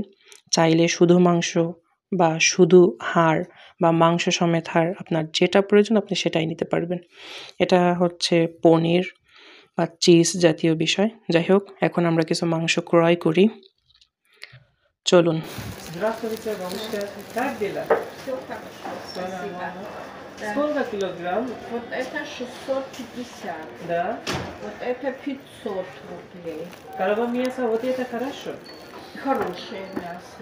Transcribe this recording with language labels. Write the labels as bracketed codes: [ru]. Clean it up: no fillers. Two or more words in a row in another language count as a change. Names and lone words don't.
[bn] চাইলে শুধু মাংস বা শুধু হাড় বা মাংস সমেত হাড়, আপনার যেটা প্রয়োজন আপনি সেটাই নিতে পারবেন। এটা হচ্ছে পনির বা চিজ জাতীয় বিষয়। যাই হোক এখন আমরা কিছু মাংস ক্রয় করি, চলুন। [ru] Здравствуйте, бабушка. Как дела? Все хорошо, Всё спасибо. нормально. Да. Сколько килограмм? Вот это 650, Да. вот это 500 рублей. Коровье мясо, вот это хорошо. Хорошее мясо.